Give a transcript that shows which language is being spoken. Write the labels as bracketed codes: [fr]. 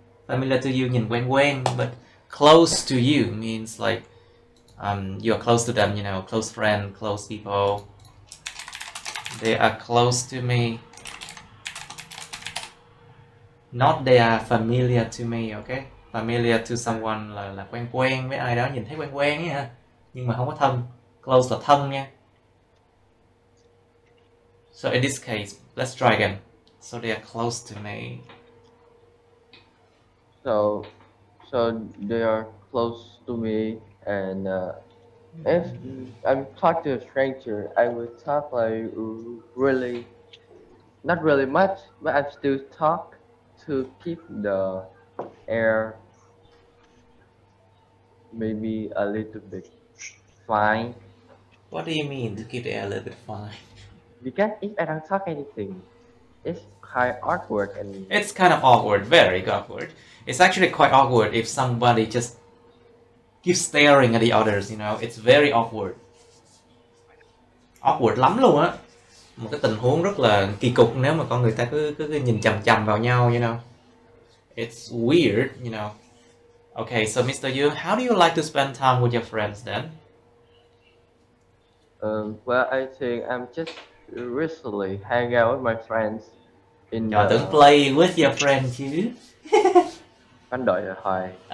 [en] Familiar to you [vi] nhìn quen quen, [en] but close to you means like you're close to them, you know, close friend, close people. They are close to me. Not they are familiar to me, okay? Familiar to someone [vi] là quen quen với ai đó, nhìn thấy quen quen ấy ha. Nhưng mà không có thân. Close là thân nha. [en] So in this case, let's try again. So they are close to me. So they are close to me, and if I'm talking to a stranger, I would talk like really, not really much, but I still talk to keep the air maybe a little bit fine. What do you mean to keep the air a little bit fine? Because if I don't talk anything, it's kind of awkward and... It's kind of awkward, very awkward. It's actually quite awkward if somebody just keeps staring at the others, you know. It's very awkward. Awkward [vi] lắm luôn á. Một cái tình huống rất là kỳ cục nếu mà con người ta cứ nhìn chằm chằm vào nhau, [en] you know. It's weird, you know. Okay, so Mr. Yu, how do you like to spend time with your friends then? Well, I think I'm just recently hang out with my friends in [vi] tưởng [en] play with your friends [vi] chứ. Anh đợi hỏi.